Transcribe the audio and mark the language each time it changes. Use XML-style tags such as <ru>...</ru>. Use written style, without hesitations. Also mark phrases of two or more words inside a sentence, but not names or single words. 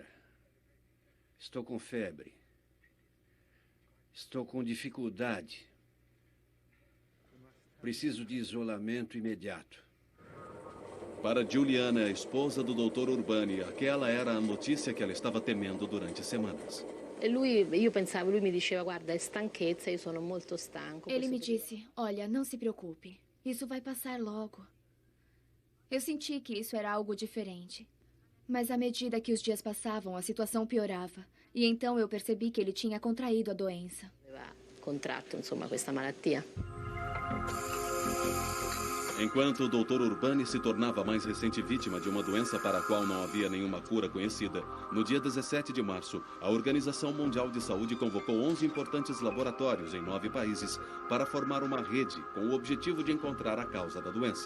<pt>Estou com febre. Estou com dificuldade. Preciso de isolamento imediato. Para Juliana, a esposa do Dr. Urbani, aquela era a notícia que ela estava temendo durante semanas.</pt> <it>Lui mi diceva, guarda, è stanchezza, io sono molto stanco.</it> <pt>Ele me disse, olha, não se preocupe, isso vai passar logo. Eu senti que isso era algo diferente. Mas à medida que os dias passavam, a situação piorava. E então eu percebi que ele tinha contraído a doença.</pt> <it>Aveva contratto, insomma, questa malattia.</it> <pt>Enquanto o Dr. Urbani se tornava a mais recente vítima de uma doença para a qual não havia nenhuma cura conhecida, no dia 17 de março, a Organização Mundial de Saúde convocou 11 importantes laboratórios em 9 países para formar uma rede com o objetivo de encontrar a causa da doença.</pt>